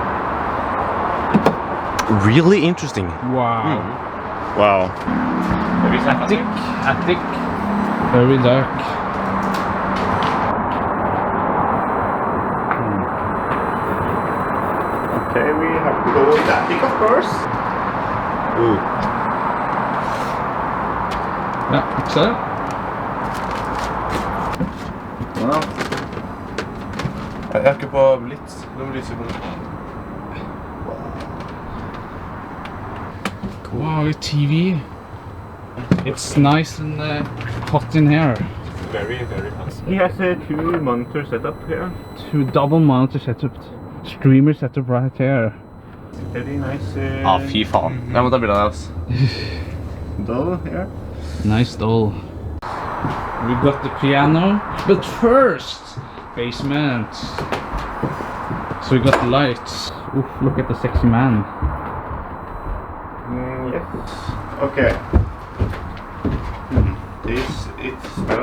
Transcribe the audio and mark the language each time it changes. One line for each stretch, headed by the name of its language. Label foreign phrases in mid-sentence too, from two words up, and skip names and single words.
English: Really interesting. Wow. Wow. Attic. Very dark. Okay, we have to go in the attic, of course. Ooh.
Norwegian: Ja, se. Ja. Jeg er ikke på blitz. Du må lyse på det.
English: Wow, TV. It's nice and hot in here. Very hot. He has a 2 monitor setup here. 2 double monitor setup. Streamer setup right here. Very nice.
Norwegian: Fy faen. Jeg må ta bilde av deg, altså.
English: Doll here. Nice doll. We got the piano, but first, basement. So we got the lights. Oof, look at the sexy man. Yes. Okay. It smells